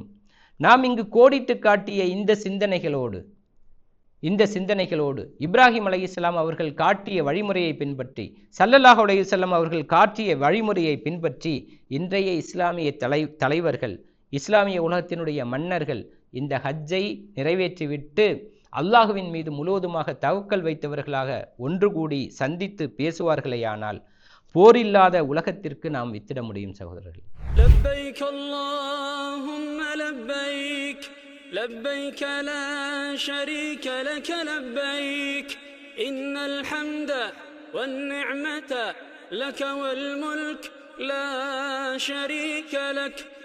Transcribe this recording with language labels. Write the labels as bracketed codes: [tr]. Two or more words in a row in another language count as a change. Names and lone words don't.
[ta] நாம் இங்கு கோடிட்டு காட்டிய இந்த சிந்தனைகளோடு இப்ராஹிம் அலைஹிஸ்ஸலாம் அவர்கள் காட்டிய வழிமுறையை பின்பற்றி, [ar] صلى الله عليه وسلم [ta] அவர்கள் காட்டிய வழிமுறையை பின்பற்றி இன்றைய இஸ்லாமிய தலைவர்கள், இஸ்லாமிய உலகத்தினுடைய மன்னர்கள் இந்த ஹஜ்ஜை நிறைவேற்றிவிட்டு அல்லாஹுவின் மீது முழுவதுமாக தவக்கல் வைத்தவர்களாக ஒன்று கூடி சந்தித்து பேசுவார்களேயானால் போரில்லாத உலகத்திற்கு நாம் வித்திட முடியும். சகோதரர்கள், [ar] لبيك اللهم لبيك لبيك لا شريك لك لبيك إن الحمد والنعمة لك والملك لا شريك لك